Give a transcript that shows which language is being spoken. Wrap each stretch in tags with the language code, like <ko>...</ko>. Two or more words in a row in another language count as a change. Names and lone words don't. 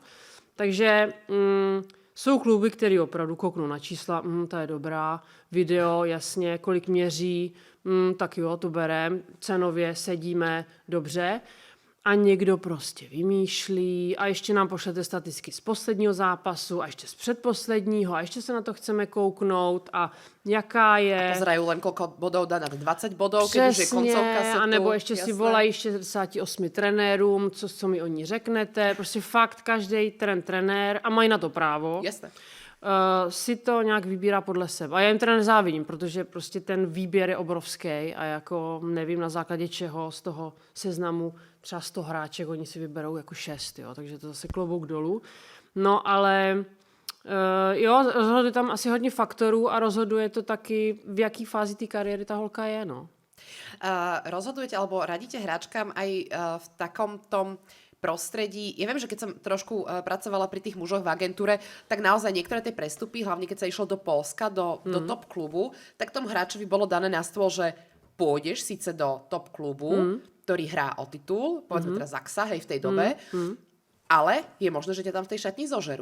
<cs>Takže jsou kluby, které opravdu kouknou na čísla, ta je dobrá, video, jasně, kolik měří, tak jo, to berem, cenově sedíme, dobře. A někdo prostě vymýšlí a ještě nám pošlete statistiky z posledního zápasu a ještě z předposledního a ještě se na to chceme kouknout a jaká je...</cs> <sk>A pozerajú len koľko bodov dá na 20 bodov, keď už je koncovka setu.</sk> <cs>Anebo ještě si volají 68 trenérům, co mi o ní řeknete. Prostě fakt každý trenér a mají na to právo. Jasné. Si to nějak vybírá podle sebe. A já jim teda nezávidím, protože prostě ten výběr je obrovský a jako nevím na základě čeho z toho seznamu třeba 100 hráček, oni si vyberou jako 6, jo, takže to zase klobouk dolů. No ale jo, rozhoduje tam asi hodně faktorů a rozhoduje to taky, v jaký fázi té kariéry ta holka je, no.</cs> <sk>Rozhodujete alebo radíte hráčkám aj v takom tom prostredí. Ja viem, že keď som trošku pracovala pri tých mužoch v agentúre, tak naozaj niektoré tie prestupy, hlavne keď sa išlo do Poľska, do top klubu, tak tomu hráčovi bolo dané na stôl, že pôjdeš síce do top klubu, ktorý hrá o titul, povedzme teraz Zaxa, hej, v tej dobe, ale je možné, že ťa tam v tej šatni zožerú.</sk>